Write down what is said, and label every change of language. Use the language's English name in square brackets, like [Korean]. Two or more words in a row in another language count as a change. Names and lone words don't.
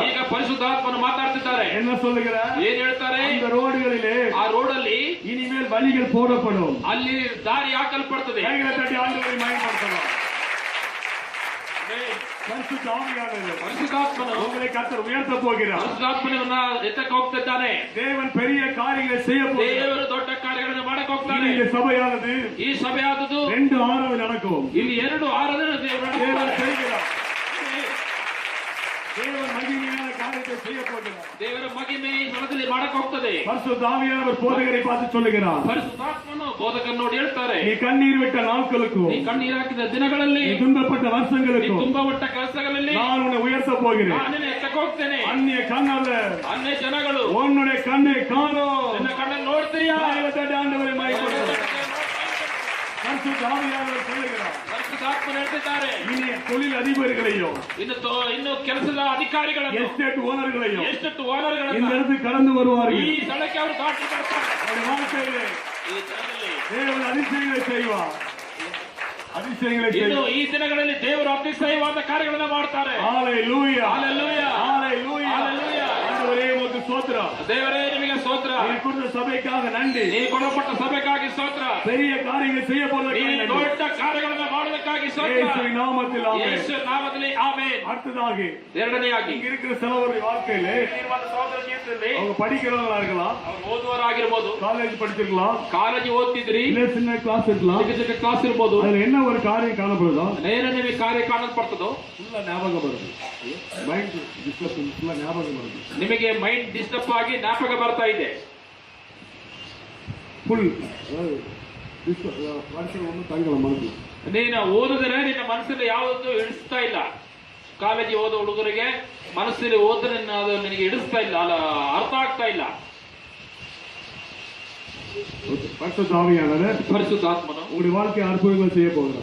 [Kannada] ಈಗ ಪರಿಶುದ್ಧಾತ್ಮನು ಮಾತಾಡ್ತಿದ್ದಾರೆ. [Tamil] என்ன சொல்லுகிறார்? [Kannada] ಏನ್ ಹೇಳ್ತಾರೆ? [Tamil] இந்த ரோடுகளிலே [Kannada] ಆ ರೋಡಲ್ಲಿ [Tamil] இனிமேல் வழிகள் போடப்படும். [Kannada] ಅಲ್ಲಿ ದಾರಿ ಹಾಕಲ್ಪಡ್ತದೆ. [Tamil] கைகளை தட்டி ஆண்டவரை மகிமைப்படுத்தலாம். பரிசுத்த ஆவியானவர் [Kannada] ಪರಿಶುದ್ಧಾತ್ಮನು [Tamil] உங்களை கர்த்தர் உயர்த்த போகிறார். [Kannada] ಪರಿಶುದ್ಧಾತ್ಮನನ್ನ ಎತ್ತಕ್ಕೆ ಹೋಗ್ತಿದ್ದಾನೆ. [Tamil] தேவன் பெரிய காரியங்களை செய்ய போகிறார். [Kannada] ದೇವರು ದೊಡ್ಡ ಕಾರ್ಯಗಳನ್ನು ಮಾಡಕ್ ಹೋಗ್ತಾನೆ. [Tamil] இந்த சபையானது [Kannada] ಈ ಸಭೆ ಆದದ್ದು [Tamil] 2 ஆராதனை நடக்கும். [Kannada] ಇಲ್ಲಿ 2 ಆರಾಧನೆ [Tamil] தேவன் செய்கிறார். தேவன் மகிமையான காரியத்தை செய்ய போகிறார். [Kannada] ದೇವರ ಮಹಿಮೆ ಈ ಸ್ಥಳದಲ್ಲಿ ಮಾಡಕ್ ಹೋಗ್ತದೆ. [Tamil] பரிசுத்த ஆவியானவர் போதகரை பார்த்து சொல்லுகிறார், [Kannada] ಪರಿಶುದ್ಧಾತ್ಮನು ಬೋಧಕನ ನೋಡಿ ಹೇಳ್ತಾರೆ, [Tamil] நீ கண்ணீர் விட்ட நாட்களுக்கும் [Kannada] ನೀ ಕಣ್ಣೀರು ಹಾಕಿದ ದಿನಗಳಲ್ಲಿ, [Tamil] நீ துன்பப்பட்ட [Kannada] ನೀ [Tamil] வருஷங்களுக்கும் [Kannada] ತುಂಬಾ ಒಟ್ಟ ಕೆಲಸಗಳಲ್ಲಿ [Tamil] நான் உன்னை உயர்த்த போகிறேன். [Kannada] ನಾನು ಎತ್ತಕ್ಕೆ ಹೋಗ್ತೇನೆ. [Tamil] அந்நிய கண்ணல்ல [Kannada] ಅನ್ಯ ಜನಗಳು [Tamil] உன்னுடைய கண்ணை காணோம். [Kannada] ನಿನ್ನ கண்ணನ್ನು ನೋಡ್ತೀಯಾ? [Tamil] கைகளை தட்டி ஆண்டவரை மகிமைப்படுத்தும். பரிசுத்த ஆவியானவர் சொல்லுகிறார், [Kannada] ಪರಿಶುದ್ಧಾತ್ಮನು ಹೇಳ್ತಿದ್ದಾರೆ, [Tamil] இனி தொழில் அதிபர்களையும் [Kannada] ಇನ್ನು ಕೆಲಸದ ಅಧಿಕಾರಿಗಳನ್ನು, [Tamil] எஸ்டேட் ஓனர்களையும் [Kannada] ಎಷ್ಟು [Tamil] இந்த [Kannada] ಓನರ್ಗಳನ್ನು [Tamil] இடத்துக்கு கடந்து [Kannada] ಈ [Tamil] வருவார்கள். [Kannada] ಸ್ಥಳಕ್ಕೆ ಅವರು ದಾಟಿ ಬರ್ತಾರೆ. [Tamil] அவருடைய வாழ்க்கையிலே [Kannada] ಈ ಸ್ಥಳದಲ್ಲಿ [Tamil] தேவன் அதிசயங்களை செய்வார். அதிசயங்களை [Kannada] ಇನ್ನು [Tamil] செய்வார். [Kannada] ಈ ದಿನಗಳಲ್ಲಿ ದೇವರು ಅತಿಶಯವಾದ ಕಾರ್ಯಗಳನ್ನ ಮಾಡ್ತಾರೆ. [Tamil] ஹalleluya. [English] Hallelujah. [Tamil] ஹalleluya. [English] Hallelujah. [Tamil] ஆண்டவரே உமக்கு ஸ்தோத்திரம். [Kannada] ದೇವರೇ ನಿಮಗೆ ಸ್ತೋತ್ರ. [Tamil] நீ கொடுத்த சபைக்காக நன்றி. [Kannada] ನೀವು ಕೊಡಲ್ಪಟ್ಟ ಸಭೆಗಾಗಿ ಸ್ತೋತ್ರ. [Tamil] பெரிய காரியங்களை செய்ய [Kannada] ಈ [Tamil] போறதுக்காக நன்றி. [Kannada] ದೊಡ್ಡ ಕಾರ್ಯಗಳನ್ನ ಮಾಡೋದಕ್ಕಾಗಿ ಸ್ತೋತ್ರ. [Tamil] இயேசுவின் நாமத்தில் ஆமென். [Kannada] ಯೇಸು ನಾಮದಲ್ಲಿ ಆಮೆನ್. [Tamil] அடுத்ததாக [Kannada] ಎರಡನೆಯಾಗಿ [Tamil] இங்க இருக்கிற சிலவருடைய வாழ்க்கையிலே [Kannada] ಸಹೋದರ ಜೀವಿತದಲ್ಲಿ [Tamil] அவங்க படிக்கிறவங்களா இருக்கலாம், [Kannada] ಅವರು ಓದುವರಾಗಿರ್ಬೋದು, [Tamil] காலேஜ் படிச்சிருக்கலாம், [Kannada] ಕಾಲೇಜ್ ಓದ್ತಿದ್ರಿ, [Tamil] இல்ல சின்ன கிளாஸ் இருக்கலாம். [Kannada] ಚಿಕ್ಕ ಚಿಕ್ಕ ಕ್ಲಾಸ್ ಇರ್ಬೋದು. [Tamil] அதுல என்ன ஒரு காரியம் காணப்படுதோ [Kannada] ನೇರ ನಿಮಗೆ ಕಾರ್ಯ ಕಾಣಲ್ಪಡ್ತದೋ [Tamil] ஃபுல்லா ஞாபகம் வருது. [English] mind disturbance [Tamil] ஃபுல்லா ஞாபகம் வருது. [Kannada] ನಿಮಗೆ [English] mind disturb [Kannada] ಆಗಿ ಜ್ಞಾಪಕ ಬರ್ತಾ ಇದೆ. [Tamil] ஃபுல் வருஷம் ஒன்றும் தங்கல மனசு. [Kannada] ನೀನು ಓದಿದ್ರೆ ನಿನ್ನ ಮನಸ್ಸಲ್ಲಿ ಯಾವುದೂ ಇಡಿಸ್ತಾ ಇಲ್ಲ. ಕಾಲೇಜ್ ಓದೋ ಹುಡುಗರಿಗೆ ಮನಸ್ಸಲ್ಲಿ ಓದಿದ್ರೆ ಅದು ನಿನಗೆ ಇಡಿಸ್ತಾ ಇಲ್ಲ, ಅಲ್ಲ ಅರ್ಥ ಆಗ್ತಾ ಇಲ್ಲ. [Tamil] பரிசுத்த ஆவியானவர் [Kannada] ಪರಿಶುದ್ಧಾತ್ಮನು [Tamil] உங்களுடைய வாழ்க்கை அற்புதங்கள் செய்ய போகிறார்.